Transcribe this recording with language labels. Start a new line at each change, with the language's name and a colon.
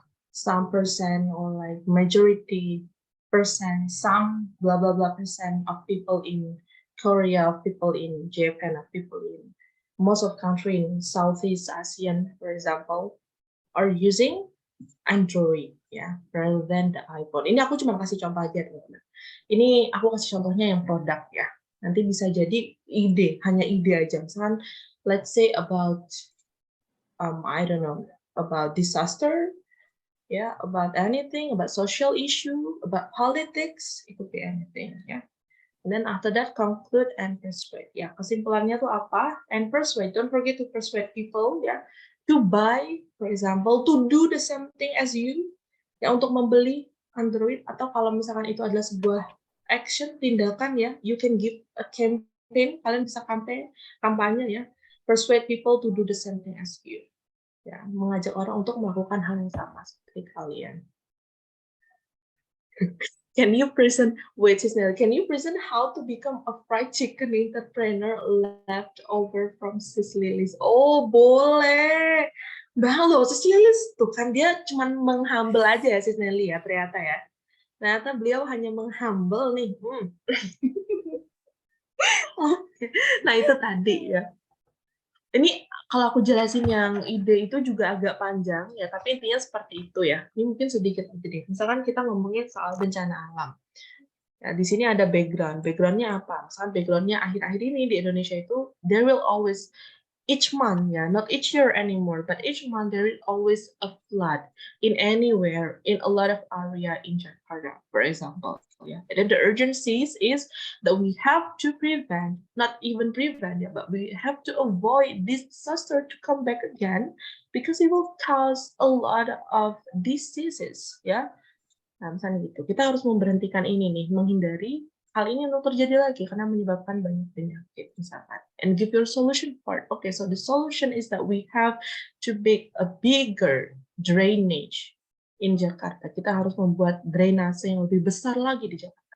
English: Some percent or like majority percent, some blah blah blah percent of people in Korea, of people in Japan, of people in most of country in Southeast Asian, for example, are using Android ya, rather than the iPhone.
Indonesian: Ini aku cuma kasih contoh aja teman-teman. Ini aku kasih contohnya yang produk ya. Nanti bisa jadi ide, hanya ide aja.
English: Misalkan let's say about I don't know, about disaster, yeah, about anything, about social issue, about politics, it could be anything, yeah. And then after that, conclude and persuade.
Indonesian: Ya, kesimpulannya tuh apa?
English: And persuade. Don't forget to persuade people, ya, to buy, for example, to do the same thing as you, ya,
Indonesian: untuk membeli Android. Atau kalau misalkan itu adalah sebuah action, tindakan, ya,
English: you can give a campaign.
Indonesian: Kalian bisa kampanye,
English: ya, persuade people to do the same thing as you.
Indonesian: Ya, mengajak orang untuk melakukan hal yang sama seperti kalian.
English: Can you present, wait, can you present how to become a fried chicken entrepreneur left over from Sis Lilis?
Indonesian: Oh, boleh. Bang loh, Sis Lilis tuh kan dia cuma menghumble aja ya, Sis Nelly ya, ternyata ya. Ternyata beliau hanya menghumble nih. Nah, itu tadi ya. Ini kalau aku jelasin yang ide itu juga agak panjang ya, tapi intinya seperti itu ya. Ini mungkin sedikit aja deh. Misalkan kita ngomongin soal bencana alam. Ya, di sini ada background. Backgroundnya apa? Misalkan backgroundnya akhir-akhir ini di Indonesia itu
English: there will always each month, yeah, not each year anymore, but each month there is always a flood in anywhere, in a lot of area in Jakarta, for example. Yeah, and then the urgencies is that we have to prevent, not even prevent, yeah, but we have to avoid this disaster to come back again because it will cause a lot of diseases, yeah.
Indonesian: Nah, misalnya gitu, kita harus memberhentikan ini nih, menghindari hal ini untuk terjadi lagi karena menyebabkan banyak penyakit misalkan.
English: And give your solution part. Okay, so the solution is that we have to make a bigger drainage in Jakarta.
Indonesian: Kita harus membuat drainase yang lebih besar lagi di Jakarta.